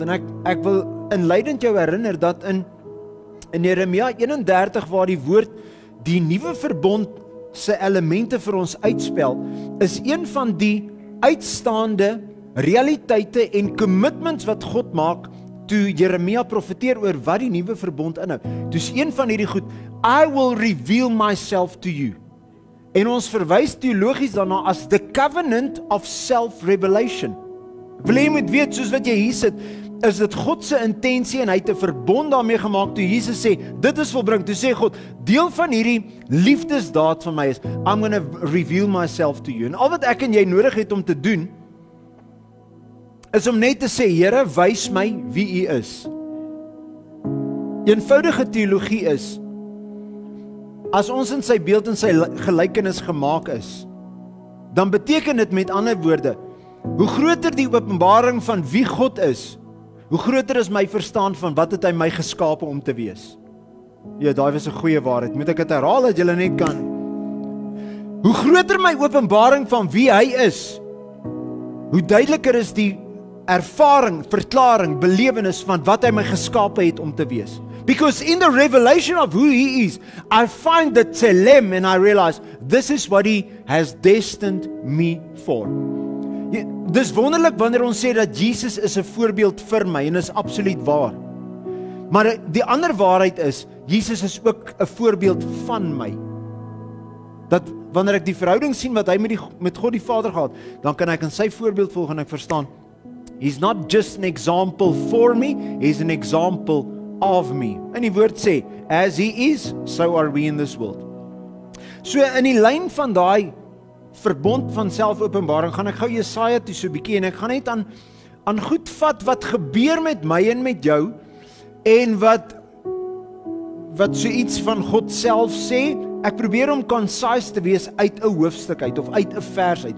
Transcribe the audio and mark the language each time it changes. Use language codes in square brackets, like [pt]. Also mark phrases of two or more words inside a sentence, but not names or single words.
[af] En ek wil inleidend jou herinner dat in Jeremia 31 waar die woord die nuwe verbond se elemente vir ons uitspel, is een van die uitstaande realiteite en commitments wat God maak toe Jeremia profeteer oor wat die nuwe verbond inhou. Dus een van hierdie goed, [en] I will reveal myself to you. [af] En ons verwys teologies daarna as [en] the covenant of self-revelation. [af] Wil jy moet weet, soos wat jy hier sit, is dit God se intensie en hy het 'n verbond daarmee gemaak toe Jesus sê, dit is volbring. Toe sê God, deel van hierdie liefdesdaad van my is, [en] I'm going to reveal myself to you. [af] En al wat ek en jy nodig het om te doen, is om net te sê, Here, wys my wie U is. Eenvoudige teologie is, as ons in sy beeld en sy gelykenis gemaak is, dan beteken dit met ander woorde, hoe groter die openbaring van wie God is, hoe groter is my verstaan van wat het hy my geskape om te wees. Ja, daai was 'n goeie waarheid. Moet ek dit herhaal dat julle net kan? Hoe groter my openbaring van wie hy is, hoe duideliker is die ervaring, verklaring, belewenis van wat hy my geskape het om te wees. [en] Because in the revelation of who he is, I find the tselem and I realize this is what he has destined me for. [af] Dis wonderlik wanneer ons sê dat Jesus is 'n voorbeeld vir my en is absoluut waar. Maar die ander waarheid is, Jesus is ook 'n voorbeeld van my. Dat wanneer ek die verhouding sien wat hy met God die Vader gehad, dan kan ek in sy voorbeeld volg en ek verstaan, [en] he's not just an example for me, he's an example of me. [af] En die woord sê, [en] as he is, so are we in this world. [af] So in die lyn van daai verbond van selfopenbaring, gaan ek gou Jesaja toe so 'n bietjie en ek gaan net aan goed vat wat gebeur met my en met jou en wat so iets van God self sê. Ek probeer om concise te wees uit 'n hoofstuk uit of uit 'n vers uit.